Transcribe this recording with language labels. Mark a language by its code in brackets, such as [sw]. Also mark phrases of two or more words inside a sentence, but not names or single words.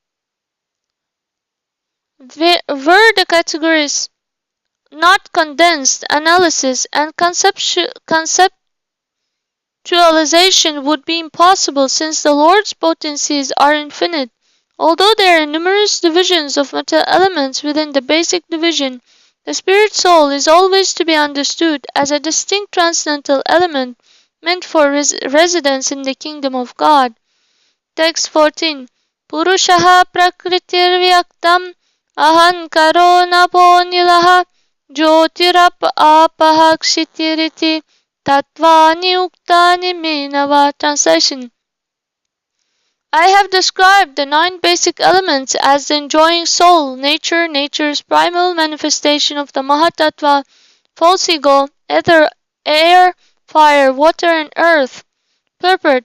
[en] Were the categories not condensed, analysis and conceptualization would be impossible, since the Lord's potencies are infinite. Although there are numerous divisions of material elements within the basic division, the spirit soul is always to be understood as a distinct transcendental element meant for residence in the kingdom of God. Text 14. [sa] पुरुषः प्रकृतिर् व्यक्तम् अहङ्कारो नपो निलः ज्योतिराप् आपः क्षितिरिति तत्त्वानि उक्तानि मेनव. [en] Translation. I have described the 9 basic elements as the enjoying soul, nature, nature's primal manifestation of the mahat-tattva, false ego, ether, air, fire, water, and earth. Purport.